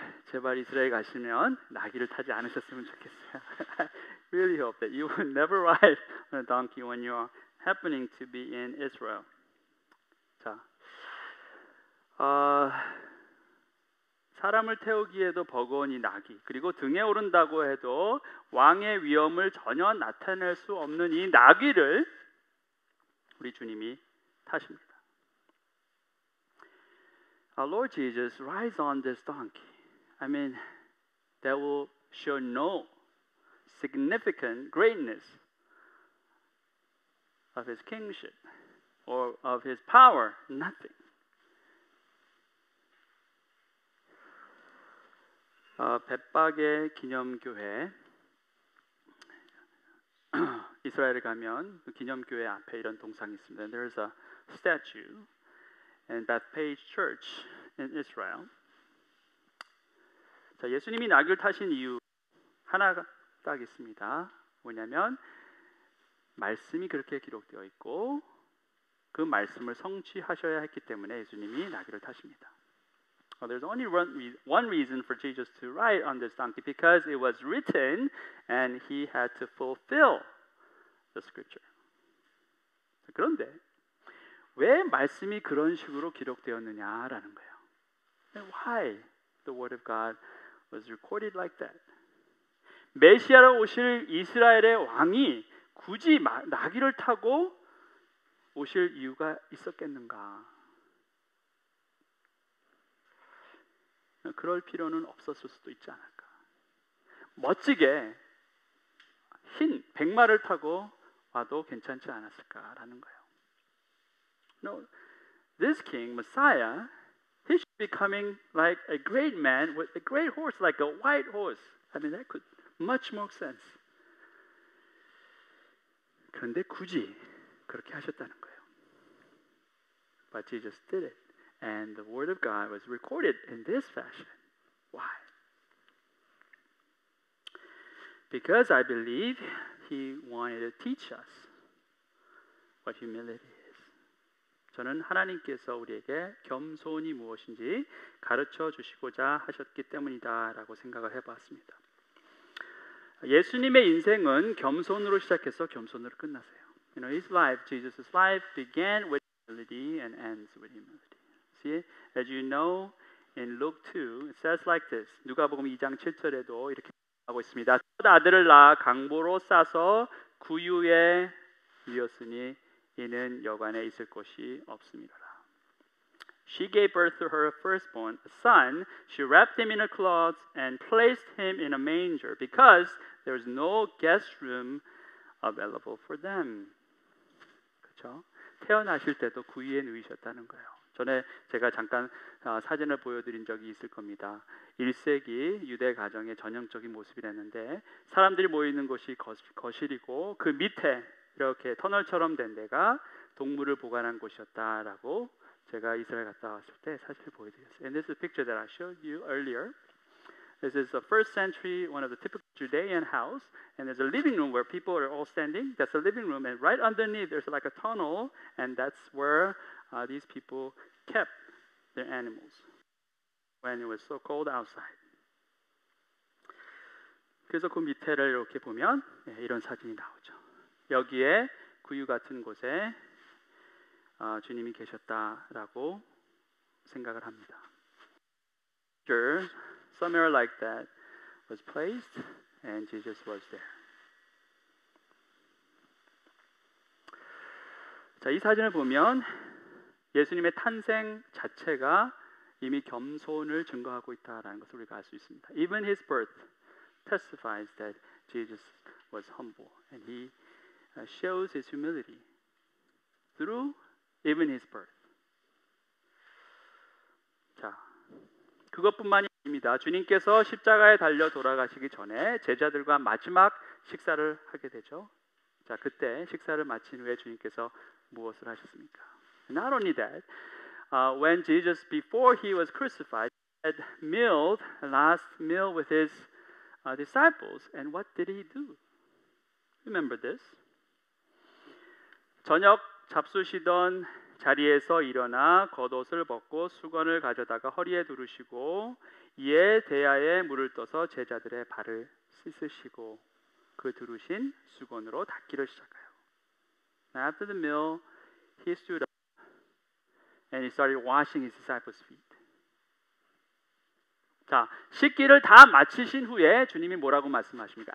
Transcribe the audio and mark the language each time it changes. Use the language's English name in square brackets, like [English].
[Korean] 제발 이스라엘 가시면 나귀를 타지 않으셨으면 좋겠어요. [English] I really hope that you will never ride on a donkey when you are happening to be in Israel. [Korean] 자, 사람을 태우기에도 버거운 이 나귀, 그리고 등에 오른다고 해도 왕의 위엄을 전혀 나타낼 수 없는 이 나귀를 우리 주님이 타십니다. [English] Our Lord Jesus rides on this donkey. I mean, that will show no significant greatness of his kingship or of his power, nothing. [Korean] 벳박의 기념교회 이스라엘에 가면 그 기념교회 앞에 이런 동상이 있습니다. [English] There's a statue in Bethpage Church in Israel. [Korean] 자, 예수님이 나귀를 타신 이유 하나가 딱 있습니다. 뭐냐면 말씀이 그렇게 기록되어 있고 그 말씀을 성취하셔야 했기 때문에 예수님이 나귀를 타십니다. [English] There's only one reason for Jesus to ride on this donkey, because it was written and he had to fulfill the scripture. [Korean] 그런데 왜 말씀이 그런 식으로 기록되었느냐라는 거예요. [English] And why the word of God was recorded like that? [Korean] 메시아로 오실 이스라엘의 왕이 굳이 나귀를 타고 오실 이유가 있었겠는가? 그럴 필요는 없었을 수도 있지 않을까? 멋지게 흰 백마를 타고 와도 괜찮지 않았을까라는 거예요. [English] No, this king, Messiah, he should be coming like a great man with a great horse, like a white horse. I mean, that could much more sense. [Korean] 그런데 굳이 그렇게 하셨다는 거예요. [English] But Jesus did it. And the word of God was recorded in this fashion. Why? Because I believe he wanted to teach us what humility is. [Korean] 저는 하나님께서 우리에게 겸손이 무엇인지 가르쳐 주시고자 하셨기 때문이다라고 생각을 해봤습니다. 예수님의 인생은 겸손으로 시작해서 겸손으로 끝나세요. [English] You know, his life, Jesus' life began with humility and ends with humility. See, as you know, in Luke 2, it says like this. [Korean] 누가복음 2장 7절에도 이렇게 하고 있습니다. 첫 아들을 낳아 강보로 싸서 구유에 이었으니 이는 여관에 있을 곳이 없음이로라. [English] She gave birth to her firstborn, a son. She wrapped him in a cloth and placed him in a manger because there was no guest room available for them. [Korean] 그렇죠? 태어나실 때도 구유에 누이셨다는 거예요. 전에 제가 잠깐 사진을 보여드린 적이 있을 겁니다. 1세기 유대 가정의 전형적인 모습이랬는데 사람들이 모이는 곳이 거실이고 그 밑에 이렇게 터널처럼 된 데가 동물을 보관한 곳이었다라고 제가 이스라엘 갔다 왔을 때 사진을 보여드렸어요. [English] And this is a picture that I showed you earlier. This is the first century, one of the typical Judean house, and there's a living room where people are all standing. That's a living room, and right underneath there's like a tunnel, and that's where these people kept their animals when it was so cold outside. [Korean] 그래서 그 밑에를 이렇게 보면 이런 사진이 나오죠. 여기에 구유 같은 곳에 주님이 계셨다라고 생각을 합니다. [English] Somewhere like that was placed, and Jesus was there. [Korean] 자, 이 사진을 보면 예수님의 탄생 자체가 이미 겸손을 증거하고 있다라는 것을 우리가 알 수 있습니다. [English] Even his birth testifies that Jesus was humble, and he shows his humility through even his birth. [Korean] 자, 그것뿐만이 아닙니다. 주님께서 십자가에 달려 돌아가시기 전에 제자들과 마지막 식사를 하게 되죠. 자, 그때 식사를 마친 후에 주님께서 무엇을 하셨습니까? [English] Not only that, when Jesus, before he was crucified, had mealed, last meal with his disciples, and what did he do? Remember this? [Korean] 저녁 잡수시던 자리에서 일어나 겉옷을 벗고 수건을 가져다가 허리에 두르시고 이에 대야에 물을 떠서 제자들의 발을 씻으시고 그 두르신 수건으로 닦기를 시작해요. [English] After the meal, he stood up and he started washing his disciples' feet. [Korean] 자, 씻기를 다 마치신 후에 주님이 뭐라고 말씀하십니까?